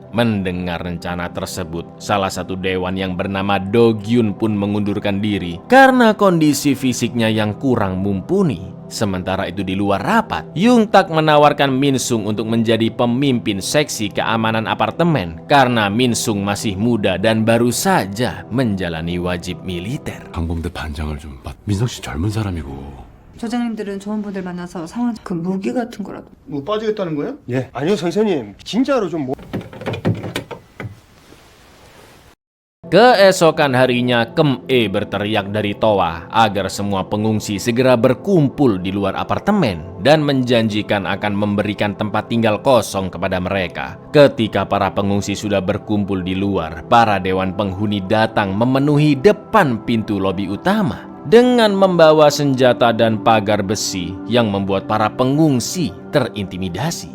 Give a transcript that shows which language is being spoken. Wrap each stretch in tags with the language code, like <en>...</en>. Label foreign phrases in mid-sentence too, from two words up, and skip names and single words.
<id>Mendengar rencana tersebut, salah satu dewan yang bernama Do Gyun pun mengundurkan diri karena kondisi fisiknya yang kurang mumpuni. Sementara itu di luar rapat, Yungtak menawarkan Min Sung untuk menjadi pemimpin seksi keamanan apartemen karena Min Sung masih muda dan baru saja menjalani wajib militer.</id> <ko>방범대 반장을 좀 맡. 민성 씨 젊은 사람이고. 조장님들은 좋은 분들 만나서 상황 그 무기 같은 거라도 뭐 빠지겠다는 거예요? 예. 아니요 선생님. 진짜로 좀</ko> <id>Keesokan harinya, Kem E berteriak dari toa agar semua pengungsi segera berkumpul di luar apartemen dan menjanjikan akan memberikan tempat tinggal kosong kepada mereka. Ketika para pengungsi sudah berkumpul di luar, para dewan penghuni datang memenuhi depan pintu lobi utama dengan membawa senjata dan pagar besi yang membuat para pengungsi terintimidasi.</id>